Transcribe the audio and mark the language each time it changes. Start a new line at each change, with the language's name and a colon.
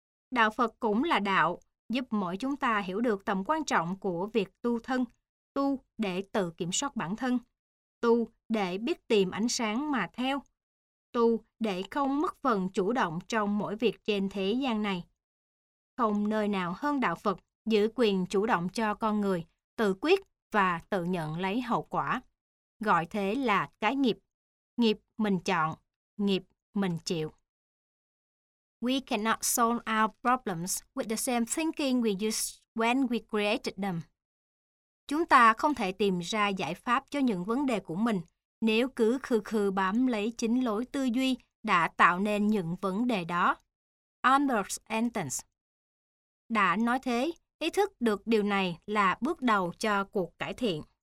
Vietnamese: Đạo Phật cũng là đạo, giúp mỗi chúng ta hiểu được tầm quan trọng của việc tu thân, tu để tự kiểm soát bản thân, tu để biết tìm ánh sáng mà theo, tu để không mất phần chủ động trong mỗi việc trên thế gian này. Không nơi nào hơn đạo Phật giữ quyền chủ động cho con người, tự quyết và tự nhận lấy hậu quả. Gọi thế là cái nghiệp. Nghiệp mình chọn, nghiệp mình chịu.
English: We cannot solve our problems with the same thinking we used when we created them.
Vietnamese: Chúng ta không thể tìm ra giải pháp cho những vấn đề của mình nếu cứ khư khư bám lấy chính lối tư duy đã tạo nên những vấn đề đó. Albert Einstein đã nói thế, ý thức được điều này là bước đầu cho cuộc cải thiện.